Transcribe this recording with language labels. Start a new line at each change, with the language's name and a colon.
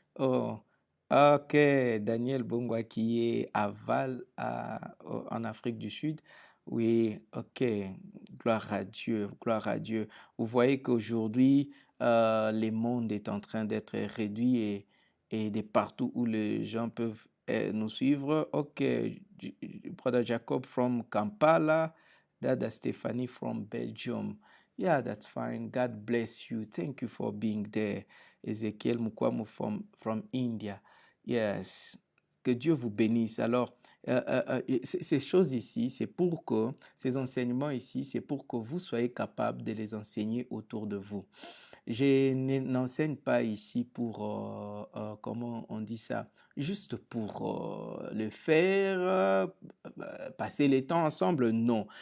French: Oh, ok, Daniel Bongwa qui est à Val en Afrique du Sud. Oui, ok, gloire à Dieu, gloire à Dieu. Vous voyez qu'aujourd'hui, le monde est en train d'être réduit et de partout où les gens peuvent nous suivre.
English: Ok, Brother Jacob from Kampala, Dada Stephanie from Belgium. Yeah, that's fine. God bless you. Thank you for being there. Ezekiel Mukwamu from India.
French: Yes. Que Dieu vous bénisse. Alors, ces choses ici, c'est pour que, ces enseignements ici, c'est pour que vous soyez capable de les enseigner autour de vous. Je n'enseigne pas ici pour, comment on dit ça, juste pour le faire, passer le temps ensemble, non.